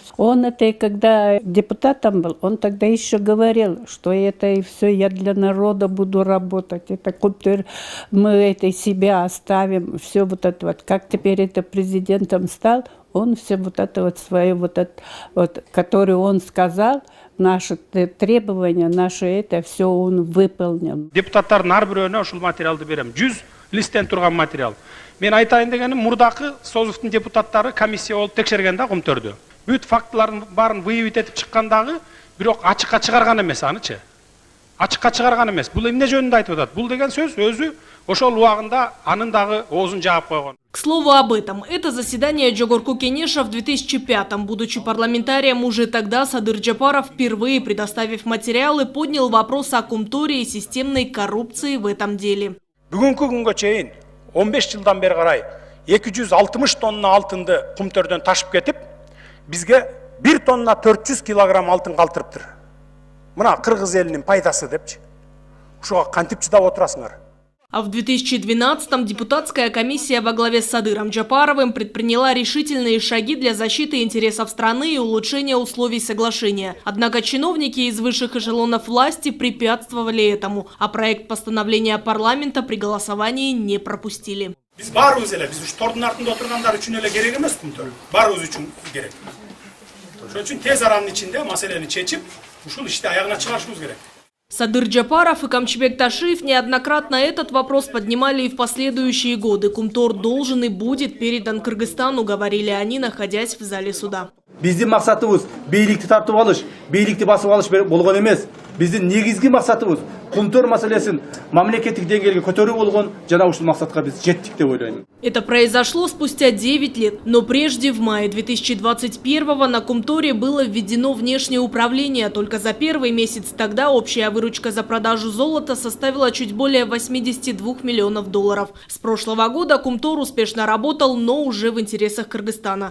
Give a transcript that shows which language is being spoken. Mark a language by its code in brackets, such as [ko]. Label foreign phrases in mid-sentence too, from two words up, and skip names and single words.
[ru] Он это, когда депутатом был, он тогда еще говорил, что это и все, я для народа буду работать, это Кумтор, мы это себя оставим, все вот это вот, как теперь это президентом стал, он все вот это вот свое вот это вот, которое он сказал, наши требования, наше это все он выполнил. [ky] Депутаттардын ар бирөөнө ушул материалды берем. 100 листтен турган материал. Мен айтайын дегеним, мурдакы Созовдун депутаттары комиссия болуп текшерген да Кумтөрдү. Бүт фактылардын баарын выявить этип чыккандагы, бирок ачыкка чыгарган эмес анычы. Ачыкка чыгарган эмес. Бул эмне жөнүндө айтып атат? Бул деген сөз өзү ошол убагында анын дагы оозун жаап койгон. [ru] К слову об этом, это заседание Джогорку Кенеша в 2005-м, будучи парламентарием уже тогда, Садыр Джапаров, впервые предоставив материалы, поднял вопрос о Кумторе и системной коррупции в этом деле. [ky] Бүгүнкү күнгө чейин 15 жылдан бери карай 260 тонна алтынды Кумтөрдөн ташып кетип, бизге 1 тонна 400 килограмм алтын калтырыптыр. Мына Кыргыз элинин пайдасы депчи. Ушуга кантип чыдап отурасыңар? [ru] А в 2012-м депутатская комиссия во главе с Садыром Джапаровым предприняла решительные шаги для защиты интересов страны и улучшения условий соглашения. Однако чиновники из высших эшелонов власти препятствовали этому, а проект постановления парламента при голосовании не пропустили. [ky] Biz barыбыз эле, биз ушу тордун артында отургандар үчүн эле керек эмес Кумтөр. Барыбыз үчүн керек. Ошон үчүн тез аранын ичинде маселени чечип, ушул ишти аягына чыгарышыбыз керек. [ru] Садыр Джапаров и Камчыбек Ташиев неоднократно этот вопрос поднимали и в последующие годы. Кумтор должен и будет передан Кыргызстану, говорили они, находясь в зале суда. [ky] Биздин максатыбыз бийликти тартып алыш, бийликти басып алыш болгон эмес. Биздин негизги максатыбыз Кумтор маселесин мамлекеттик деңгээлге көтөрүү болгон, жана ушул максатка биз жеттик деп ойлойм. [ru] Это произошло спустя 9 лет, но прежде в мае 2021-го на Кумторе было введено внешнее управление. Только за первый месяц тогда общая выручка за продажу золота составила чуть более 82 миллионов долларов. С прошлого года Кумтор успешно работал, но уже в интересах Кыргызстана.